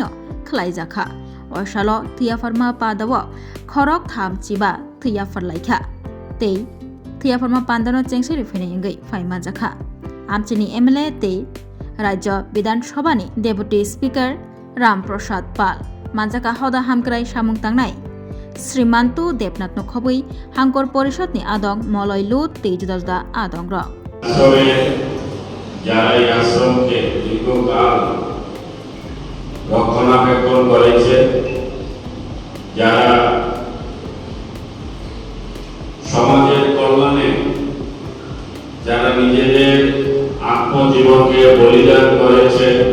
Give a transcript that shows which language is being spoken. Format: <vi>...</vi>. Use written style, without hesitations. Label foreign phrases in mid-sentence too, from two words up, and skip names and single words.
<trp>खलाइजाखा असाल थियाफरमा पान्दाव खरक थाम चिबा थियाफरलाइखा तै थियाफरमा पान्दानो चेंसेरि फैनायंगै फाइमा जाखा आमचिनी एमएलए तै राज्य विधानसभानि डेपुटी स्पीकर रामप्रसाद पाल मानजाका हदा हामक्राय सामुं तांनाय श्रीमान्तु देबनाथ नखबै हांकर परिषदनि आदं मलय लुत तै जुदा जुदा आदं र</trp> <bn>যারা এই আশ্রমকে দীর্ঘকাল রক্ষণাবেক্ষণ করেছে, যারা সমাজের কল্যাণে যারা নিজেদের আত্মজীবনকে বলিদান করেছে,</bn>